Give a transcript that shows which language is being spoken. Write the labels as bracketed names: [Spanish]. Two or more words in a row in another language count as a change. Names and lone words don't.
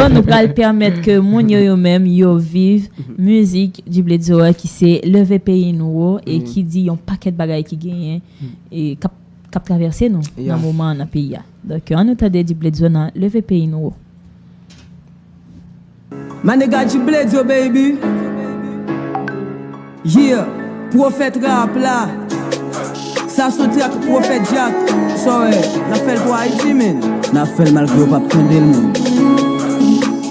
[Haitian Creole] Nou pral pèmèt ke moun yo yo menm yo viv Mhm. mizik Djibril Zo a ki se Leve Peyi Nou e Mhm. ki di yon pakèt bagay ki genyen Mhm. e kap, kap travèse nou Yeah. nan moman nan peyi a. Donk, an nou tande Djibril Zo nan Leve Peyi Nou. [English] My nigga Djibril Zo, baby. [Haitian Creole] Yeah, Prophète rap la. Sa sou trèk Prophète Jack. So, eh, n a fè l pou Ayiti, men. N a fè l malgre ou pa tande l, men.